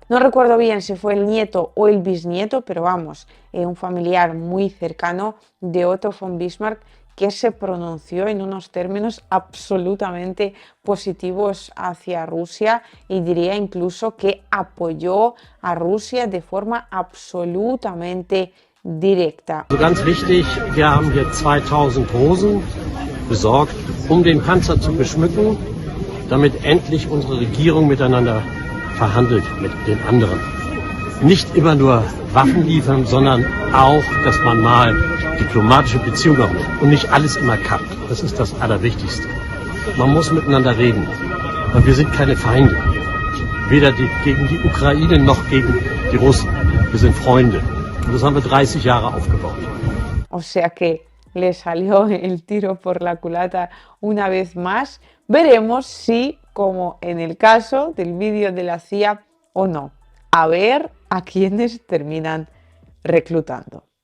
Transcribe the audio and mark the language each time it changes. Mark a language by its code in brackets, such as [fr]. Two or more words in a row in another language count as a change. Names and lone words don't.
[es] No recuerdo bien si fue el nieto o el bisnieto, pero vamos, un familiar muy cercano de Otto von Bismarck que se pronunció en unos términos absolutamente positivos hacia Rusia y diría incluso que apoyó a Rusia de forma absolutamente directa. [de] Also ganz wichtig, wir haben hier 2000 Rosen besorgt, den Panzer zu beschmücken, damit endlich unsere Regierung miteinander verhandelt mit den anderen. Nicht immer nur Waffen liefern, sondern auch, dass man mal diplomatische Beziehungen aufnimmt und nicht alles immer kappt. Das ist das Allerwichtigste. Man muss miteinander reden, weil wir sind keine Feinde. Weder gegen die Ukraine noch gegen die Russen. Wir sind Freunde. Und das haben wir 30 Jahre aufgebaut. [es] O sea que le salió el tiro por la culata una vez más. Veremos si, como en el caso del vídeo de la CIA, o no. A ver a quiénes terminan reclutando.